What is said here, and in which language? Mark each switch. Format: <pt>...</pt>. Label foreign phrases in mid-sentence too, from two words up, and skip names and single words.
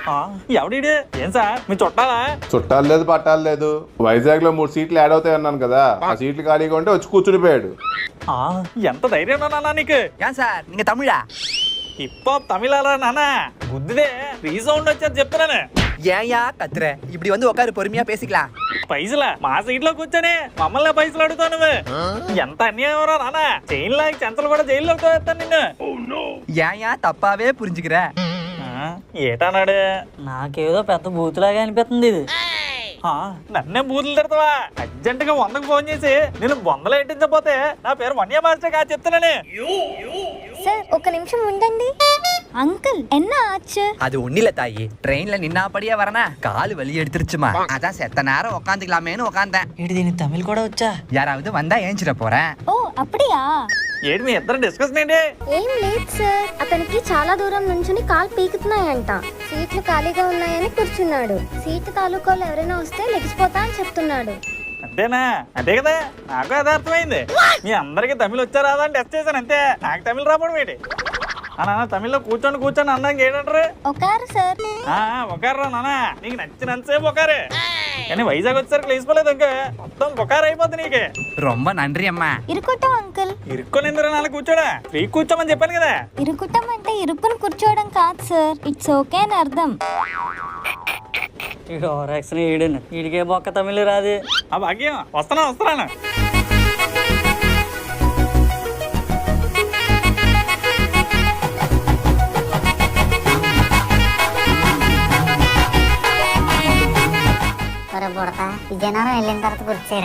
<te>ఎవడీడు ఏం సార్ మీ చుట్టాలా? చుట్టాలు లేదు పట్టాలు లేదు. వైజాగ్ లో 3 సీట్లు యాడ్ అవుతాయి అన్నాను కదా, ఆ సీట్లు ఖాళీగా ఉంటే వచ్చి కూర్చునిపోయాడు. ఎంత ధైర్యం నాన్న నీకు? ఏం సార్ నీకు తమిళా? హిప్ హాప్ తమిళాలా నాన్న? బుద్ధిదే రీసౌండ్ వచ్చేది చెప్తున్నాను.</te> <ta>ஏயா கத்துற இப்படி வந்து உட்காரு பொறுமையா பேசிக்கலாம்.</ta> <te>పైసలా మా సీట్ లో కూర్చొని మమ్మల్ని పైసలు అడుగుతావు నువ్వు? ఎంత అన్యాయం రా నాన్న. చైన్ లాగి చెంచలు కూడా జైల్లో వేస్తాను నిన్ను.</te> <ta>ஏயா தப்பாவே புரிஞ்சுக்கிற?</ta> <te>ఏటన్నాడు? నాకేదో పెద్ద బూతులాగా అనిపిస్తుంది ఇది. నన్నే బూతులు తిడతావా? అర్జెంట్ గా 100కు ఫోన్ చేసి నేను బొందలు ఎట్టించకపోతే నా పేరు వన్య మాస్టర్ కాదు చెప్తున్నాను. సార్ ఒక నిమిషం ఉండండి. అంకుల్</te> <ta>என்ன ஆச்சு? அது ஒண்ணில தாயி, ட்ரெயின்ல நின்னாபடியே வரனா கால் வலி எடுத்துருச்சுமா. அதான் செத்த நேரம் உட்காந்துக்கலாமேன்னு உட்காந்தேன்.</ta> <te>ఏంటి దీనికి తమిళ్ కూడా వచ్చా?</te> <ta>யாராவது வந்தா ஏஞ்சிட போறேன். ఓ అప్పుడియా?</ta> <te>ఏంటి మీ ఇద్దరు డిస్కషన్ ఏంటి? ఏం లేదు సార్, అతనికి చాలా దూరం నుంచుని కాలు పీకుతున్నాయంట. సీట్లు ఖాళీగా ఉన్నాయని కూర్చున్నాడు. సీటు తాలూకోలు ఎవరైనా వస్తే లెగిసిపోతా అని చెప్తున్నాడు. అంతేనా? అంతే కదా, నాకు అదే అర్థమైంది. మీ అందరికి తమిళ్ వచ్చా రాదా అని టెస్ట్ చేశాను అంతే. నాకు తమిళ్ రావడం ఏంటి? నాన్న తమిళ్లో కూర్చొని అన్నాక ఏంటంటారు? ఒకారు సార్. ఒకరా నాన్న, నీకు నచ్చినంతసేపు ఒకరే. కానీ వైజాగ్ వచ్చేసరికి లేచిపోలేదు ఇంకా, మొత్తం ఒకరు అయిపోద్ది నీకు.</te> <ta>ரொம்ப நன்றி అమ్మా. ఇరుకుటం అంకుల్.</ta> <te>ఇరుక్కొని ఎందుకు నాన్న కూర్చోడా? ఫ్రీ కూర్చోమని చెప్పాను కదా. ఇరుకుటం అంటే ఇరుక్కుని కూర్చోవడం కాదు సార్,</te> <en>it's okay</en> <te>అని అర్థం. ఇడు ఓవరాక్షన్ ఈడను, ఈడికే బొక్క తమిళ్ రాదు. ఆ భాగ్యం వస్తున్నాను. బుడతా విజయనగరం వెళ్ళిన తర్వాత గుర్తుచేరా.</te>